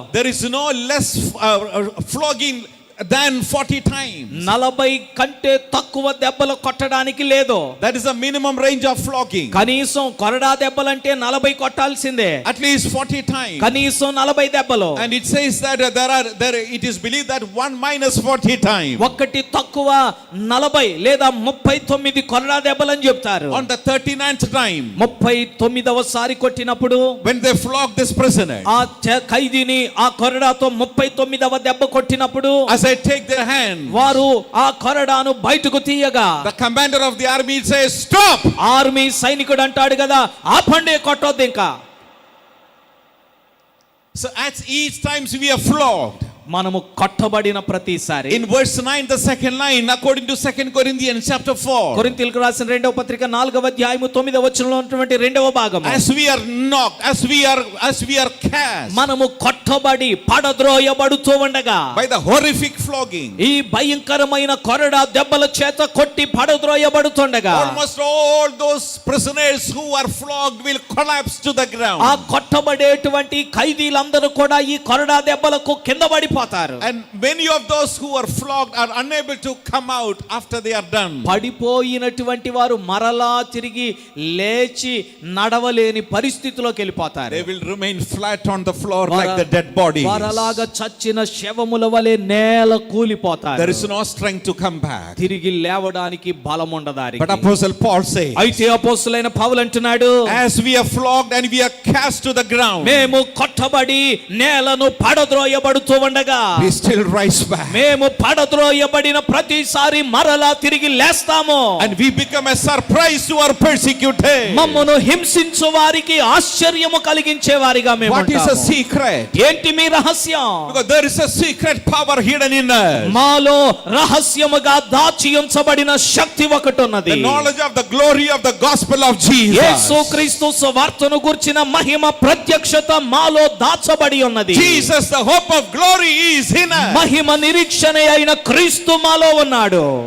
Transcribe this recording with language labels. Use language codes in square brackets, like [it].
[en] there is no less flogging than 40 times. [te] 40 కంటే తక్కువ దెబ్బలు కొట్టడానికి లేదు. [en] That is the minimum range of flogging. [te] కనీసం కొరడా దెబ్బలంటే 40 కొట్టాల్సిందే. [en] At least 40 times. [te] కనీసం 40 దెబ్బలు. [en] And it says that it is believed that 1 minus 40 times. [te] ఒకటి తక్కువ 40 లేదా 39 కొరడా దెబ్బలని చెప్తారు. [en] On the 39th time, [te] 39వ సారి కొట్టినప్పుడు [en] when they flog this prisoner, [te] ఆ ఖైదీని ఆ కొరడాతో 39వ దెబ్బ కొట్టినప్పుడు [en] as I take their hand, [te] వారు ఆ కొరడాను బయటకు తీయగా [en] the commander of the army says, stop. [te] Army సైనికుడు అంటాడు కదా, ఆపండి, కొట్టొద్దు ఇంకా. [en] So at each times we are flogged. [te] మనము కొట్టబడిన ప్రతిసారి. [en] In verse 9, the second line, according to 2 Corinthians chapter 4, [te] కొరింథీయులకు రాసిన 2వ పత్రిక 4వ అధ్యాయము 9వ వచనంలో ఉన్నటువంటి 2వ భాగము, [en] as we are knocked, as we are cast [te] మనము కొట్టబడి పడద్రోయబడుతూ ఉండగా [en] by the horrific flogging, [te] ఈ భయంకరమైన కొరడా దెబ్బల చేత కొట్టి పడద్రోయబడుతుండగా [en] almost all those prisoners who are flogged will collapse to the ground. [te] ఆ కొట్టబడేటువంటి ఖైదీలందరూ కూడా ఈ కొరడా దెబ్బలకు కింద పడిపోతారు. [en] And many of those who are flogged are unable to come out after they are done. [te] పడిపోయినటువంటి వారు మరలా తిరిగి లేచి నడవలేని పరిస్థితిలోకి వెళ్ళిపోతారు. [en] They will remain flat on the floor like the dead bodies. [te] వారలాగా చచ్చిన శవముల వలె నేల కూలిపోతారు. [en] There is no strength to come back. [te] తిరిగి లేవడానికి బలం ఉండదారి. [en] But Apostle Paul says, [te] అయితే అపోస్తలుడైన పౌలు అంటున్నాడు, [en] as we are flogged and we are cast to the ground, [te] మేము కొట్టబడి నేలను పడద్రోయబడుతూ ఉండగా [en] we still rise back. [te] మేము పడద్రోయబడిన ప్రతిసారి మరలా తిరిగి లేస్తాము. [en] And we become a surprise to our persecutors. [te] మమ్మను హింసించు వారికి ఆశ్చర్యము కలిగించే వారిగా మేము [en] What is a [te] ఉంటాము. [en] secret? [te] ఏంటి మీ రహస్యం? [en] Because there is a secret power hidden in us. [te] మాలో రహస్యముగా దాచి ఉంచబడిన శక్తి ఒకటి ఉన్నది. [en] The knowledge of the glory of the gospel of Jesus. [te] యేసుక్రీస్తు సువార్తను గుర్చిన మహిమ ప్రత్యక్షత మాలో దాచబడి ఉన్నది. [en] Jesus, the hope of glory, is in us. [te] మహిమ నిరీక్షణ అయిన క్రీస్తు మాలో ఉన్నాడు.